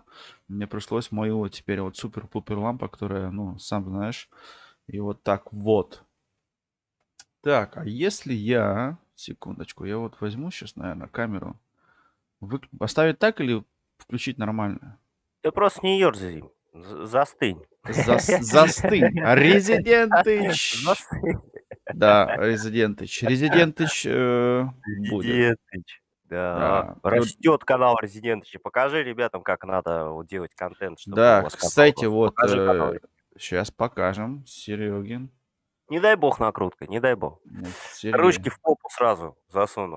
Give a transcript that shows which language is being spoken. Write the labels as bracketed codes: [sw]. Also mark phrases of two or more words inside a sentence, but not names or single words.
[ru] Мне пришлось мою вот теперь вот супер-пупер лампа, которая, ну, сам знаешь, и вот так вот. Так, а если я... Секундочку, я вот возьму сейчас, наверное, камеру. Оставить так или включить нормально? Ты просто не ерзай. Застынь. Застынь. Резидентыч. Застынь. Да, Резидентыч. Резидентыч будет. Резидентыч. Да. Да. Растет канал Резидентыч. Покажи ребятам, как надо вот делать контент, чтобы у Да, вас канал кстати, рос. вот Покажи канал. сейчас покажем. Серегин. Не дай бог накрутка, не дай бог. Вот, Сергей. Ручки в попу сразу засуну.